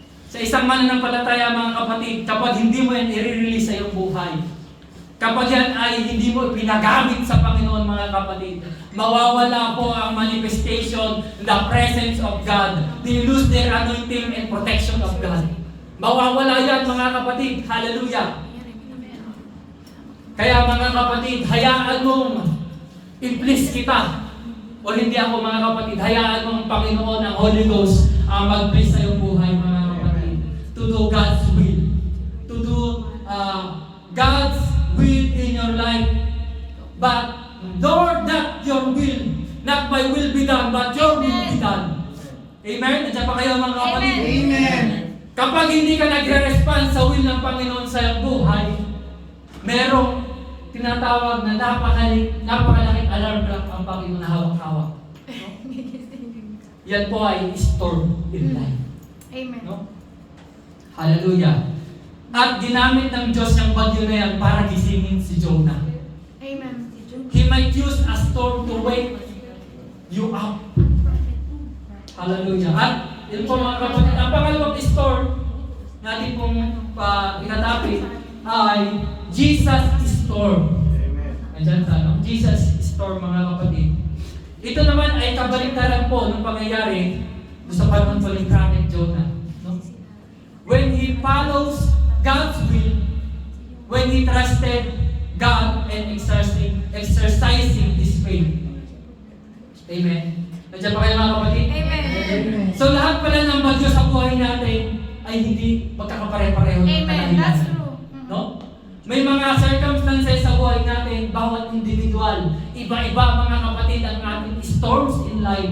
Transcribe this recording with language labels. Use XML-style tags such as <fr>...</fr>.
<tl>Sa isang mananampalataya, mga kapatid, kapag hindi mo yan i-release sa iyong buhay, kapag yan ay hindi mo pinagamit sa Panginoon, mga kapatid, mawawala po ang manifestation,</tl> <en>the presence of God. They lose their anointing and protection of God.</en> <tl>Mawawala yan, mga kapatid. Hallelujah. Kaya, mga kapatid, hayaan mong i-please kita. O hindi ako, mga kapatid, hayaan mong Panginoon, ang Holy Ghost, ang mag-please sa iyong buhay, mga kapatid.</tl> <en>To do God's will. To do God's will in your life. But, Lord, not your will. Not my will be done, but your will be done. Amen?</en> <tl>Nandiyan pa kayo, mga kapatid? Amen. Kapag hindi ka nagre-respond sa will ng Panginoon sa iyong buhay, merong tinatawag na napakalaking alarm clock ang Panginoon na hawak-hawak. No? Yan po ay</tl> <en>storm in life. Amen.</en> <tl>No? Hallelujah. At ginamit ng Diyos yung bagyo na yan para gisingin si Jonah. Amen.</tl> <en>He might use a storm to wake you up. Hallelujah.</en> <tl>At yun po, mga kapatid, ang pangalawang storm natin pong itatapit ay Jesus Storm. Amen. Andyan sa ano? Jesus Storm, mga kapatid. Ito naman ay kabaliktaran po ng pangyayari sa panahon po ni Prophet Jonah. No?</tl> <en>When he follows God's will, when he trusted God and exercising his faith. Amen.</en> <tl>Nandiyan pa kayo, mga kapatid? Amen. Amen. So lahat pala ng bagyo sa buhay natin ay hindi magkakapare-pareho ng Amen. kadahilanan.</tl> <en>That's true. No?</en> <tl>May mga circumstances sa buhay natin, bawat individual, iba-iba, mga kapatid, ang ating</tl> <en>storms in life.</en>